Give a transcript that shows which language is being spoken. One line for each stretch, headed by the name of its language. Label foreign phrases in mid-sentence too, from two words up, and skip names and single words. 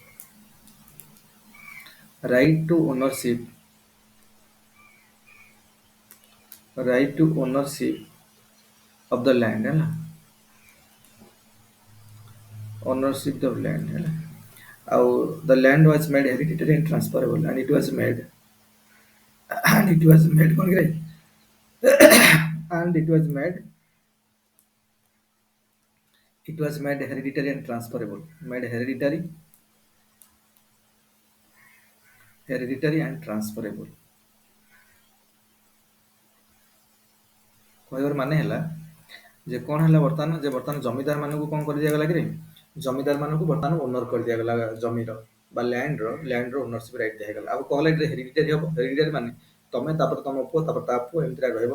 English: right to ownership of the land ହେଲା। ownership of land ହେଲା। ଆଉ the land was made hereditary and transferable and it was made
Odia: କଣ କିରେ
English: and it was made hereditary and transferable hereditary and transferable।
Odia: କହିବାର ମାନେ ହେଲା ଯେ କଣ ହେଲା ବର୍ତ୍ତମାନ ଜମିଦାର ମାନଙ୍କୁ କଣ କରିଦିଆଗଲା କିରେ ଜମିଦାର ମାନଙ୍କୁ ବର୍ତ୍ତମାନ ଓନର କରିଦିଆଗଲା ଜମିର ବା ଲ୍ୟାଣ୍ଡର
English: ownership right
Odia: ଦିଆଗଲା। ଆଉ କଣ ହେଲା ହେରିଡିଟାରୀ ହବ ହେରିଡିଟାରୀ ମାନେ ତମେ ତାପରେ ତମ ପୁଅ ତାପରେ ତା ପୁଅ ଏମିତିଆ ରହିବ।